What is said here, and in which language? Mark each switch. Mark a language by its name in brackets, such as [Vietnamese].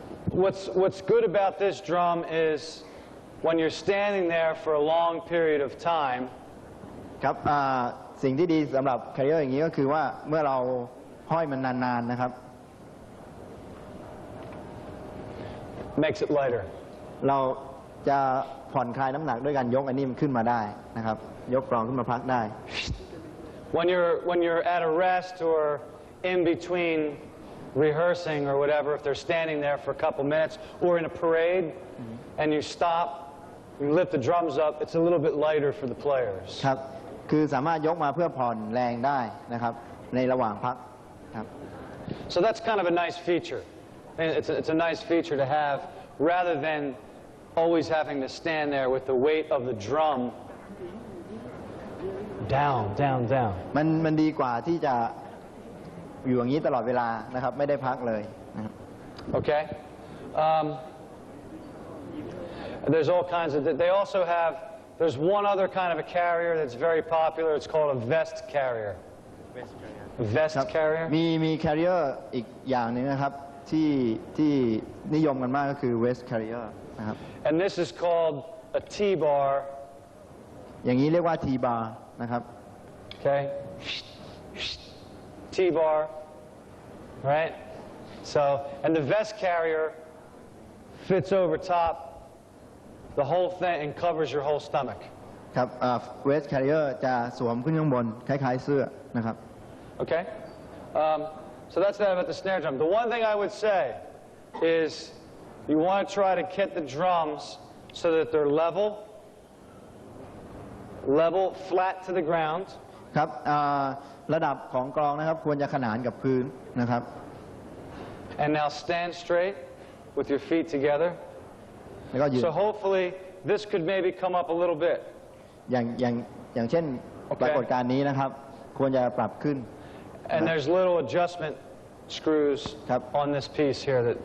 [English] What's good about this drum is when you're standing there for a long period of time. [Thai] ครับสิ่งที่ดีสำหรับ carrier อย่างนี้ก็คือว่าเมื่อเราห้อยมันนานๆนะครับ [English] Makes it lighter. [Thai] เราจะผ่อนคลายน้ำหนักด้วยการยกอันนี้มันขึ้นมาได้นะครับยกกรองขึ้นมาพักได้ [English] When you're at a rest or in between rehearsing or whatever, if they're standing there for a couple minutes or in a parade and you stop, you lift the drums up, it's a little bit lighter for the players. [Thai] ครับคือสามารถยกมาเพื่อผ่อนแรงได้นะครับในระหว่างพักครับ [English] So that's kind of a nice feature. It's a nice feature to have rather than always having to stand there with the weight of the drum down. [Thai] มันดีกว่าที่จะอยู่อย่างนี้ตลอดเวลานะครับไม่ได้พักเลยนะครับ [English] Okay? There's all kinds of, they also have, there's one other kind of a carrier that's very popular. It's called a vest carrier. Vest carrier? [Thai] มี carrier อีกอย่างหนึ่งนะครับที่นิยมกันมากก็คือ vest carrier นะครับ [English] And this is called a T-bar. [Thai] อย่างนี้เรียกว่า T bar นะครับ [English] Okay? T-bar. Right? So, and the vest carrier fits over top the whole thing and covers your whole stomach. [Thai] ครับvest carrier จะสวมขึ้นข้างบนคล้ายๆเสื้อนะครับ [English] Okay? So that's that about the snare drum. The one thing I would say is you want to try to get the drums so that they're level, flat to the ground. [Thai] ครับระดับของกลองนะครับควรจะขนานกับพื้นนะครับ [English] And now stand straight with your feet together. [Thai] แล้วก็ยืน [English] So hopefully this could maybe come up a little bit. [Thai] อย่างเช่นปรากฏการณ์นี้นะครับควรจะปรับขึ้น [English] And there's little adjustment screws on this piece here that